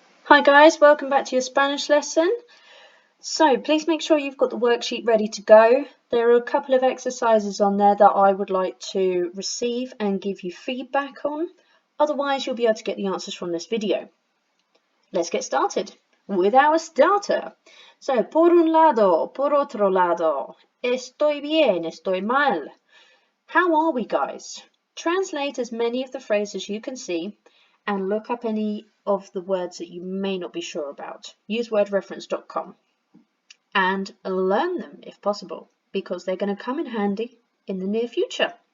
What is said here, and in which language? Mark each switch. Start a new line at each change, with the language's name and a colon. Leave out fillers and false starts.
English: Hi guys, welcome back to your Spanish lesson. So please make sure you've got the worksheet ready to go. There are a couple of exercises on there that I would like to receive and give you feedback on. Otherwise, you'll be able to get the answers from this video. Let's get started with our starter.
Spanish: So, por un lado, por otro lado, estoy bien, estoy mal.
English: How are we, guys? Translate as many of the phrases you can see and look up any of the words that you may not be sure about. Use wordreference.com and learn them if possible, because they're going to come in handy in the near future.